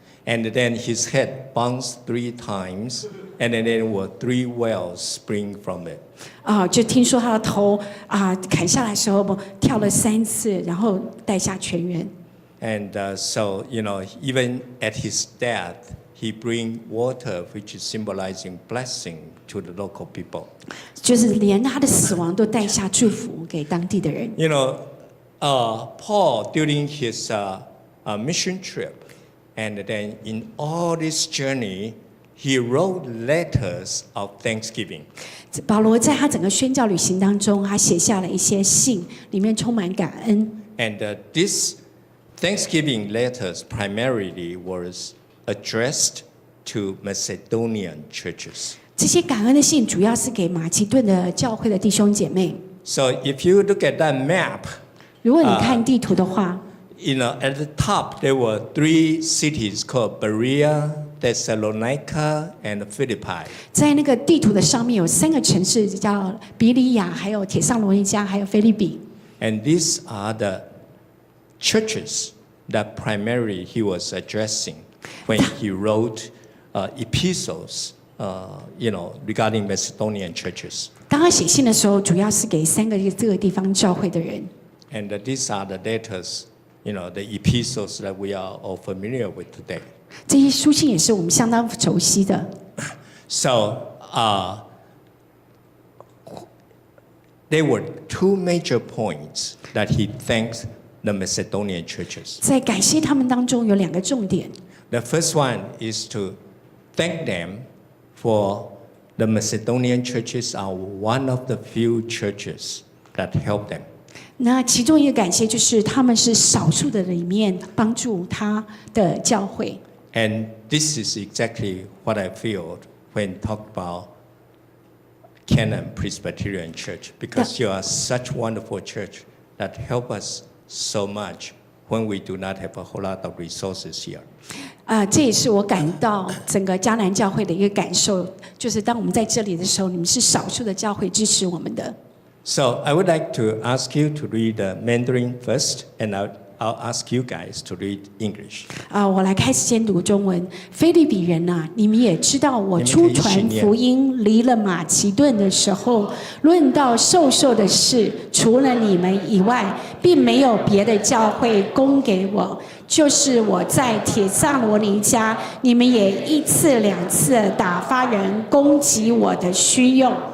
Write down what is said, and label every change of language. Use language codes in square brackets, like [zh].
[en] and then his head bounced 3 times, and then there were 3 wells spring from it. [zh] 就听说他的头砍下来的时候跳了3次，然后带下泉源。 [en] And so, even at his death, he bring water, which is symbolizing blessing to the local people. [zh] 就是连他的死亡都带下祝福给当地的人。 [en] Paul, during his mission trip, and then in all this journey, he wrote letters of thanksgiving. [zh] 保罗在他整个宣教旅行当中，他写下了一些信，里面充满感恩。 [en] And these Thanksgiving letters primarily was addressed to Macedonian churches. [zh] 这些感恩的信主要是给马其顿的教会的弟兄姐妹。 [en] So if you look at that map, [zh] 如果你看地图的话， [en] at the top there were 3 cities called Berea, Thessalonica, and Philippi. [zh] 在那个地图的上面有3个城市，叫比利亚，还有铁上罗尼迦，还有菲利比。 [en] And these are the churches that primarily he was addressing when he wrote epistles, regarding Macedonian churches. [zh] 当他写信的时候，主要是给3个这个地方教会的人。 [en] And these are the letters, the epistles that we are all familiar with today. [zh] 这些书信也是我们相当熟悉的。 [en] So there were 2 major points that he thanked the Macedonian churches. [zh] 在感谢他们当中有2个重点。 [en] The first one is to thank them for the Macedonian churches are one of the few churches that helped them. [zh] 那其中一个感谢就是他们是少数的里面帮助他的教会。 [en] And this is exactly what I feel when talk about Canaan Presbyterian Church, because you are such wonderful church that help us so much when we do not have a whole lot of resources here. [zh] 这也是我感到整个迦南教会的一个感受，就是当我们在这里的时候，你们是少数的教会支持我们的。 [en] So I would like to ask you to read the Mandarin first, and I'll ask you guys to read English. [zh] 我来开始先读中文。腓立比人啊，你们也知道，我出传福音离了马其顿的时候，论到授受的事，除了你们以外，并没有别的教会供给我。就是我在铁萨罗尼迦，你们也1次2次打发人供给我的需用。